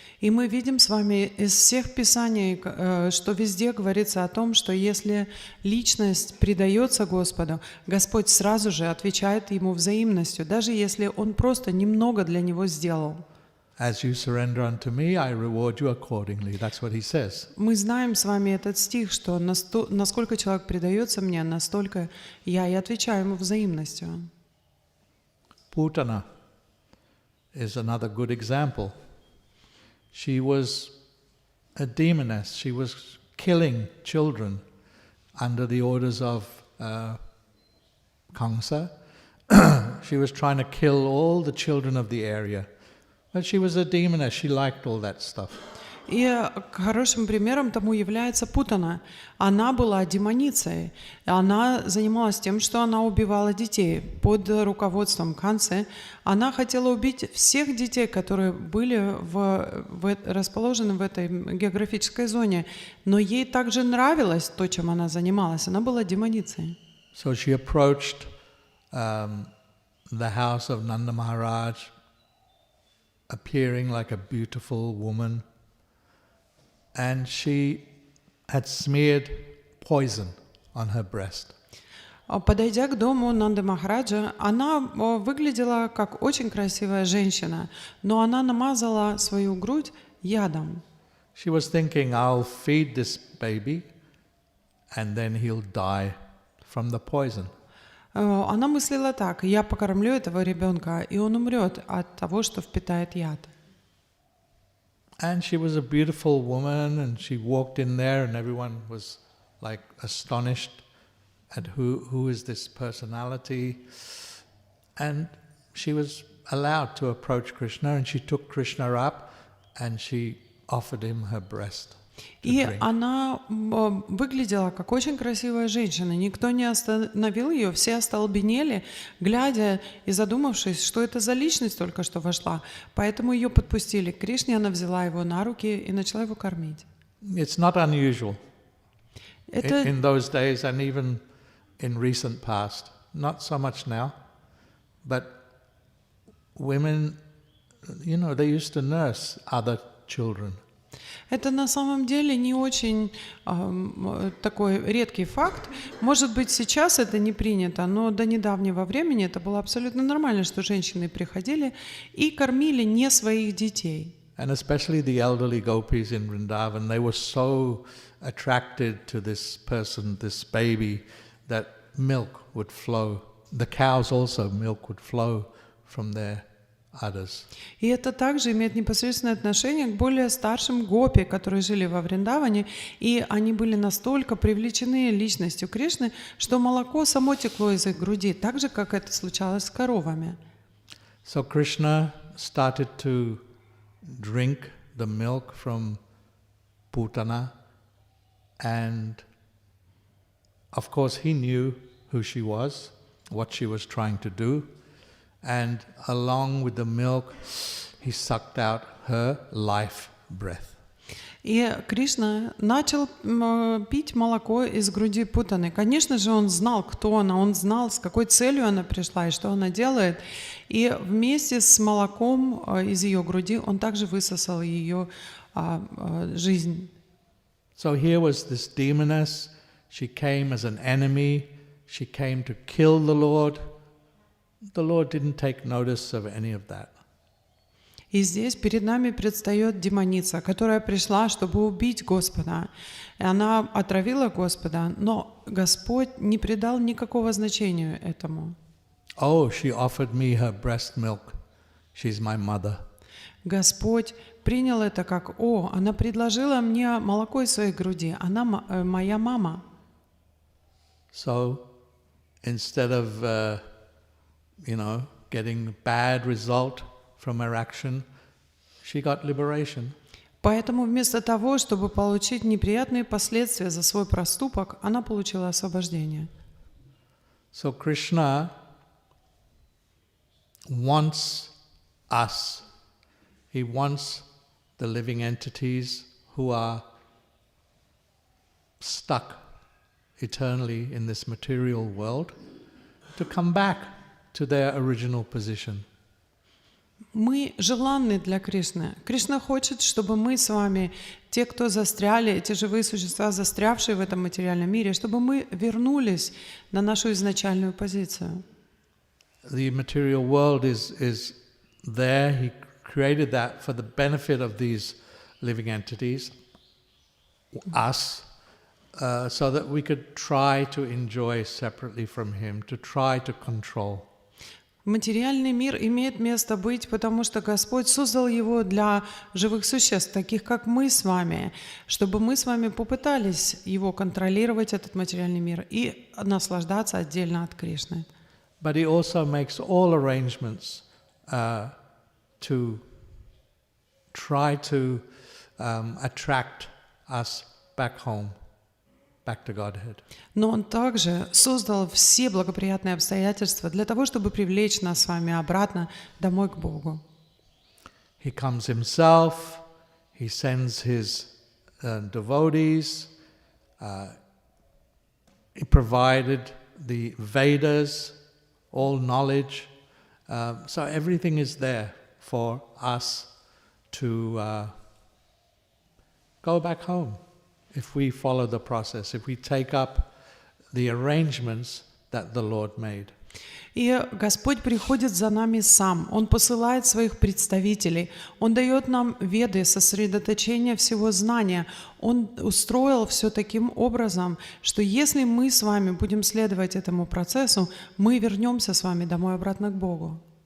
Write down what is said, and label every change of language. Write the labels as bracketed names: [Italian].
[Russian] И мы видим с вами из всех писаний, что везде говорится о том, что если личность предается Господу, Господь сразу же отвечает ему взаимностью, даже если он просто немного для него сделал. [English] As you surrender unto me, I reward you accordingly. That's what he says. [Russian] Мы знаем с вами этот стих, что насколько человек предается мне, настолько я и отвечаю ему взаимностью. [English] Putana is another good example. She was a demoness. She was killing children under the orders of Kamsa. She was trying to kill all the children of the area But she was a demoness. She liked all that stuff. [Russian] И хорошим примером тому является Путана. Она была демоницей. Она занималась тем, что она убивала детей. Под руководством Канцы она хотела убить всех детей, которые были расположены в этой географической зоне. Но ей также нравилось то, чем она занималась. Она была демоницей. [English] So she approached the house of Nanda Maharaj, appearing like a beautiful woman. And she had smeared poison on her breast. [Russian] Подойдя к дому Нанды Махараджа, она выглядела как очень красивая женщина, но она намазала свою грудь ядом. [English] She was thinking, I'll feed this baby and then he'll die from the poison. [Russian] Она мыслила так: я покормлю этого ребенка, и он умрет от того, что впитает яд. [English] And she was a beautiful woman, and she walked in there, and everyone was like astonished at who is this personality. And she was allowed to approach Krishna, and she took Krishna up, and she offered him her breast. [Russian] И она выглядела как очень красивая женщина. Никто не остановил ее, все остолбенели, глядя и задумавшись, что это за личность только что вошла. Поэтому ее подпустили к Кришне, она взяла его на руки и начала его кормить. [English] It's not unusual [Russian] Это [English] in those days and even in recent past. Not so much now, but women, they used to nurse other children. [Russian] Это на самом деле не очень такой редкий факт. Может быть, сейчас это не принято, но до недавнего времени это было абсолютно нормально, что женщины приходили и кормили не своих детей. [English] And especially the elderly gopis in Vrindavan, they were so attracted to this person, this baby, that milk would flow. The cows also, milk would flow from their udders. [Russian] И это также имеет непосредственное отношение к более старшим гопи, которые жили во Вриндаване, и они были настолько привлечены личностью Кришны, что молоко само текло из их груди, так же, как это случалось с коровами. [English] So Krishna started to drink the milk from Putana, and of course he knew who she was, what she was trying to do. And along with the milk, he sucked out her life breath. [Russian] И Кришна начал пить молоко из груди Путаны. Конечно же, он знал, кто она, он знал, с какой целью она пришла и что она делает. И вместе с молоком из ее груди он также высосал ее жизнь. [English] So here was this demoness. She came as an enemy. She came to kill the Lord. The Lord didn't take notice of any of that. [Russian] И здесь перед нами предстает демоница, которая пришла, чтобы убить Господа. И она отравила Господа, но Господь не придал никакого значения этому. [English] Oh, she offered me her breast milk. She's my mother. [Russian] Господь принял это как: о, она предложила мне молоко из своей груди, она моя мама. [English] So instead of getting a bad result from her action, she got liberation. [Russian] Поэтому вместо того, чтобы получить неприятные последствия за свой проступок, она получила освобождение. [English] So Krishna wants us. He wants the living entities who are stuck eternally in this material world to come back to their original position. [Russian] Мы желанны для Кришны. Кришна хочет, чтобы мы с вами, те, кто застряли, эти живые существа, застрявшие в этом материальном мире, чтобы мы вернулись на нашу изначальную позицию. [English] The material world is there. He created that for the benefit of these living entities, us, so that we could try to enjoy separately from Him, to try to control. [Russian] Материальный мир имеет место быть, потому что Господь создал его для живых существ, таких как мы с вами, чтобы мы с вами попытались его контролировать, этот материальный мир, и наслаждаться отдельно от Кришны. [English] But He also makes all arrangements to try to attract us back home, back to Godhead. [Russian] Но Он также создал все благоприятные обстоятельства для того, чтобы привлечь нас с вами обратно домой к Богу. [English] He comes himself, he sends his devotees, he provided the Vedas, all knowledge, so everything is there for us to go back home if we follow the process, if we take up the arrangements that the Lord made. [Russian] И Господь приходит за нами сам. Он посылает своих представителей. Он дает нам веды, сосредоточение всего знания. Он устроил все таким образом, что если мы с вами будем следовать этому процессу, мы вернемся с вами домой обратно к Богу.